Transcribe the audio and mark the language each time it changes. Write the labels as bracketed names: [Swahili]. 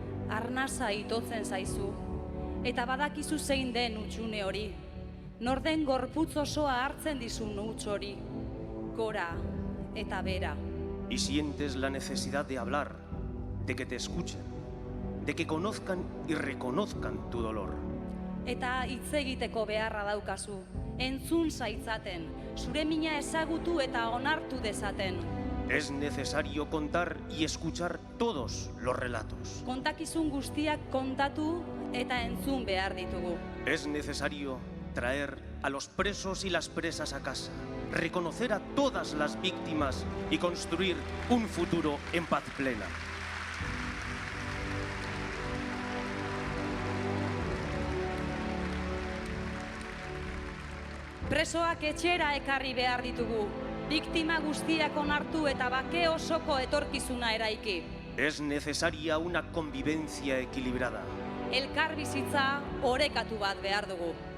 [Basque] Arnasa itotzen zaizu, eta badakizu zein den hutsune hori. norden gorputz osoa hartzen dizun huts hori, gora eta bera. [Spanish] Y sientes la necesidad de hablar, de que te escuchen, de que conozcan y reconozcan tu dolor. [Basque] Eta hitz egiteko beharra daukazu, entzun zaitzaten, zure mina ezagutu eta onartu dezaten. [Spanish] Es necesario contar y escuchar todos los relatos. [Basque] Kontakizun guztiak kontatu eta entzun behar ditugu. [Spanish] Es necesario traer a los presos y las presas a casa, reconocer a todas las víctimas y construir un futuro en paz plena. [Basque] Presoak etxera ekarri behar ditugu, biktima guztiak onartu eta bake osoko etorkizuna eraiki. [Spanish] Es necesaria una convivencia equilibrada. [Basque] Elkar bizitza orekatu bat behar dugu.